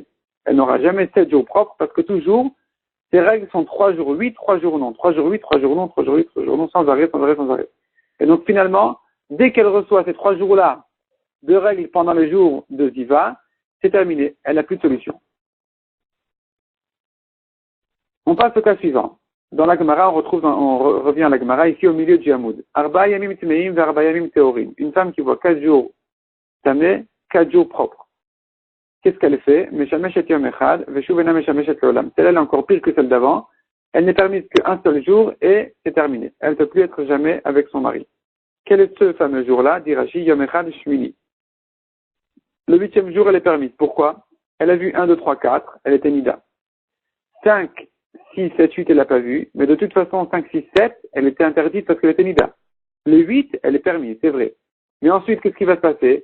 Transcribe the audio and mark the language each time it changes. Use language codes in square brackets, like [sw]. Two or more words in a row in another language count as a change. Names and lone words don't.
[fr] Elle n'aura jamais 7 jours propres parce que toujours, ses règles sont 3 jours 8, 3 jours non, 3 jours 8, 3 jours non, 3 jours 8, 3 jours non, sans arrêt, sans arrêt, sans arrêt. Et donc finalement, dès qu'elle reçoit ces 3 jours-là de règles pendant les jours de Ziva, c'est terminé. Elle n'a plus de solution. On passe au cas suivant. Dans la Gemara, on revient à la Gemara, ici au milieu du Hamoud. [he] ארבעה ימים טמאים ו ארבעה ימים טהורים. [fr] Une femme qui voit 4 jours tamé, 4 jours propres. Qu'est-ce qu'elle fait? [he] משמשת יום אחד, ושוב אינה משמשת לעולם. [fr] Celle-là, elle est encore pire que celle d'avant. Elle n'est permise qu'un seul jour et c'est terminé. Elle ne peut plus être jamais avec son mari. Quel est ce fameux jour-là? Dit Rashi, [he] יום אחד שמיני. [fr] Le 8e jour, elle est permise. Pourquoi? Elle a vu 1, 2, 3, 4. Elle était nida. 5, 6, 7, 8, elle l'a pas vu. Mais de toute façon, 5, 6, 7, elle était interdite parce qu'elle était nida. Le 8, elle est permise, c'est vrai. Mais ensuite, qu'est-ce qui va se passer?